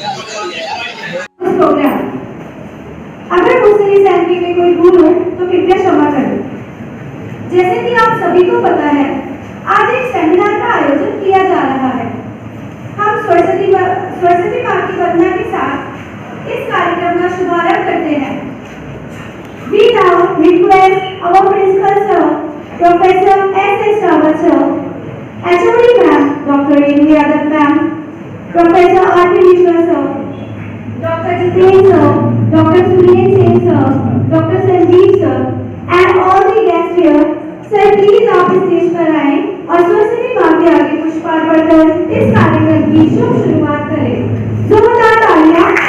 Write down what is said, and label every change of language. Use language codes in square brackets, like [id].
[hi] Programme, अगर मुझसे इस एमपी में कोई भूल हो तो कृपया क्षमा करें। जैसे कि आप सभी को पता है, आज एक सेमिनार का आयोजन किया जा रहा है। हम सरस्वती माँ की वंदना के साथ इस कार्यक्रम का शुभारंभ करते हैं। [en] We now request our principal sir, Professor S.S. Rawat sir, HOD ma'am, Dr. A.V. Yadav ma'am, Professor R.P. Mishra sir, Dr. Jiten sir, Dr. Suren Singh sir, Dr. Sanjeev sir, and all the guests here. Sir, please [hi] आप stage पर आएं और सरस्वती माँ के आगे पुष्पार्पण कर इस कार्यक्रम की शुरुआत करें। जोरदार तालियां।